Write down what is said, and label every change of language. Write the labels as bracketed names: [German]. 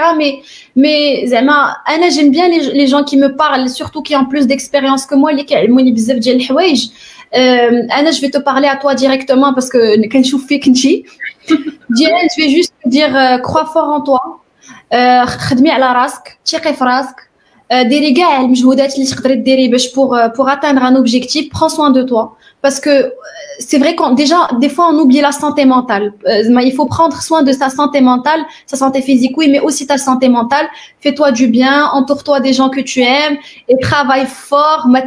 [French] Mais Anna, j'aime bien les gens qui me parlent, surtout qui ont plus d'expérience que moi, les qui ont [Arabic] بزاف ديال الحوايج. [French] Anna, je vais te parler à toi directement parce que [Arabic] كنشوف فيك انتي. [French] Diane, je vais juste te dire crois fort en toi. [Arabic] خدمي على راسك، ثقي في راسك. ديري كاع المجهودات اللي تقدري ديري باش [French] pour atteindre un objectif. Prends soin de toi. Parce que c'est vrai qu'on déjà des fois on oublie la santé mentale. Il faut prendre soin de sa santé mentale, sa santé physique oui, mais aussi ta santé mentale. Fais-toi du bien, entoure-toi des gens que tu aimes et travaille fort.